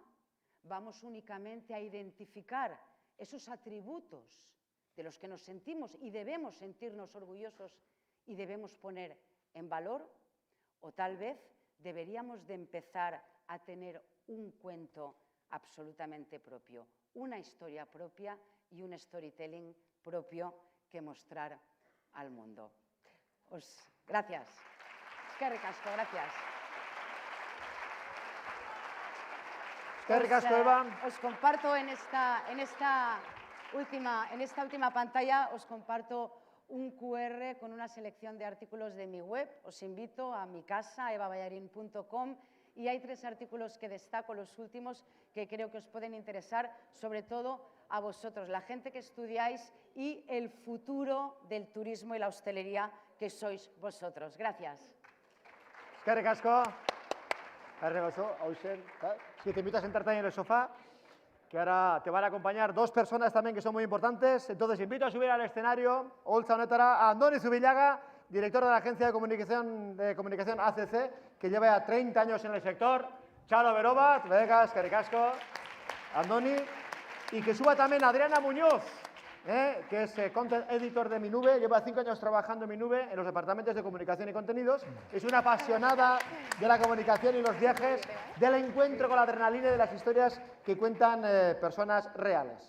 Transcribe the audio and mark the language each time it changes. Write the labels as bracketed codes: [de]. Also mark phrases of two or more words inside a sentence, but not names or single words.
[es] Vamos únicamente a identificar esos atributos de los que nos sentimos y debemos sentirnos orgullosos y debemos poner en valor, o tal vez deberíamos de empezar a tener un cuento absolutamente propio, una historia propia y un storytelling propio que mostrar al mundo. Gracias. [eu] Eskerrik asko, [es] gracias. Os comparto en esta última pantalla, os comparto un QR con una selección de artículos de mi web. Os invito a mi casa, evaballarin.com, y hay 3 artículos que destaco, los últimos, que creo que os pueden interesar, sobre todo a vosotros, la gente que estudiáis y el futuro del turismo y la hostelería que sois vosotros. Gracias. [eu] Eskerrik asko. [es] Sí, te invito a sentarte ahí en el sofá, que ahora te van a acompañar 2 personas también que son muy importantes. Entonces, invito a subir al escenario, [eu] Olza honetara, a Andoni Zubillaga, [es] director de la agencia de comunicación ACC, que lleva ya 30 años en el sector. [eu] Chalo Berobat, venga, eskerrik asko, Andoni. [es] Y que suba también Adriana Muñoz, que es [en] content editor [es] de Minube, lleva 5 años trabajando en Minube, en los departamentos de comunicación y contenidos. Es una apasionada de la comunicación y los viajes, del encuentro con la adrenalina y de las historias que cuentan personas reales.